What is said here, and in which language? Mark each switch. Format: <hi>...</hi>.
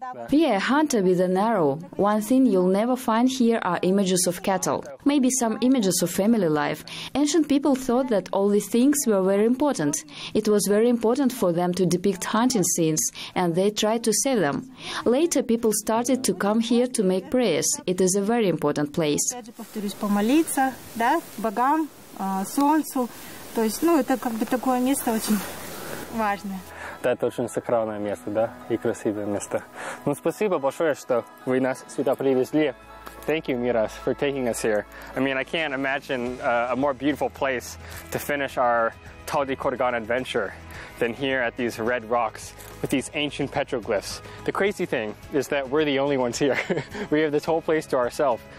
<en>We are a hunter with an arrow. One thing you'll never find here are images of cattle. Maybe some images of family life. Ancient people thought that all these things were very important. It was very important for them to depict hunting scenes, and they tried to save them. Later people started to come here to make prayers. It is a very important place.</en> <ru>Помолиться, да, богам, солнцу. То есть, это как бы такое место очень важное. Это очень сакральное место, да, и красивое место. Ну, спасибо большое, что вы нас сюда привезли.</ru> <en>Thank you, Miras, for taking us here. I mean, I can't imagine a more beautiful place to finish our Toldi Kurgan adventure than here at these red rocks with these ancient petroglyphs. The crazy thing is that we're the only ones here. We have this whole place to ourselves.</en>